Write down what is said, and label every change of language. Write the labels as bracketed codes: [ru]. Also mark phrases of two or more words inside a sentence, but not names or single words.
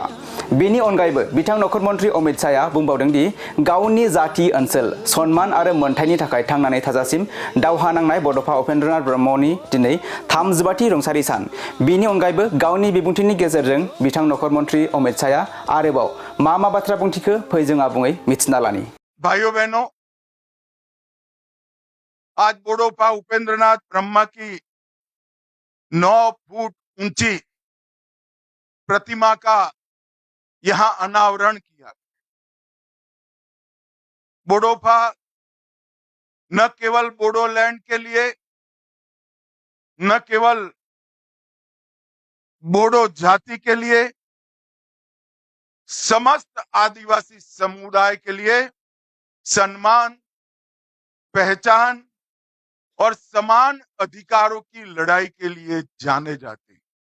[brx] बेनि अनगायैबो बिथां नखर मन्त्रि अमित शाहया बुंबावदों दि गावनि जाति ओनसोल सन्मान आरो मोन्थायनि थाखाय थांनानै थाजासिम दावहा नांनाय बड'फा उपेन्द्रनाथ ब्रह्मनि दिनै 33थि रुंसारि सान। बेनि अनगायैबो गावनि बिबुंथिनि गेजेरजों बिथां नखर मन्त्रि अमित शाहया आरोबाव मा बाथ्रा बुंथिखो फै जों आबुङै मिथिना लानि। [hi] भाइयों बहनों, आज बड़ोपा उपेंद्रनाथ ब्रह्मा की 9 फुट ऊंची प्रतिमा का यहां अनावरण किया। बोडोपा न केवल बोडोलैंड के लिए, न केवल बोडो जाति के लिए, समस्त आदिवासी समुदाय के लिए सम्मान, पहचान और समान अधिकारों की लड़ाई के लिए जाने जाते हैं।